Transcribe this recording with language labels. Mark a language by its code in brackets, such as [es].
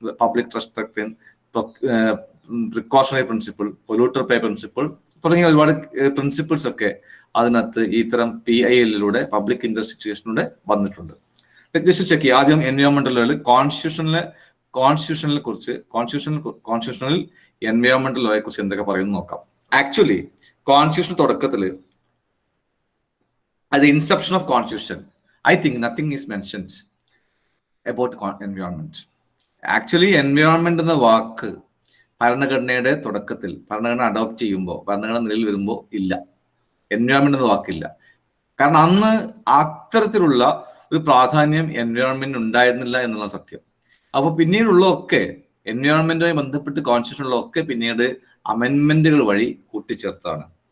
[ml] Public trust doctrine, precautionary principle, polluter പേ principle തുടങ്ങിയ ഒരുപാട് principles ഒക്കെ അതിനകത്ത് ഇത്തരം PIL പബ്ലിക് ഇൻട്രസ്റ്റ് ലിറ്റിഗേഷനിലൂടെ വന്നിട്ടുണ്ട്. ജസ്റ്റ് ചെക്ക് ചെയ്യുക. ആദ്യം എൻവയോൺമെന്റൽ ലോയിൽ കോൺസ്റ്റിറ്റ്യൂഷണൽ എൻവയോൺമെന്റൽ ലോയെ കുറിച്ച് എന്തൊക്കെ പറയുന്നു നോക്കാം. ആക്ച്വലി കോൺസ്റ്റിറ്റ്യൂഷൻ തുടക്കത്തിൽ [en] at the inception of constitution, I think nothing is mentioned about environment. [ml] Actually, environment എന്ന വാക്ക് ഭരണഘടനയുടെ തുടക്കത്തിൽ ഭരണഘടന അഡോപ്റ്റ് ചെയ്യുമ്പോൾ, ഭരണഘടന നിലയിൽ വരുമ്പോൾ ഇല്ല, എൻവയോൺമെന്റ് എന്ന വാക്കില്ല. കാരണം അന്ന് അത്തരത്തിലുള്ള ഒരു പ്രാധാന്യം എൻവയോൺമെന്റ് ഉണ്ടായിരുന്നില്ല എന്നുള്ള സത്യം. അപ്പോൾ പിന്നീടുള്ളതൊക്കെ എൻവയോൺമെന്റുമായി ബന്ധപ്പെട്ട് കോൺസ്റ്റിറ്റ്യൂഷനിലൊക്കെ പിന്നീട് അമെൻമെന്റുകൾ വഴി കൂട്ടിച്ചേർത്താണ്.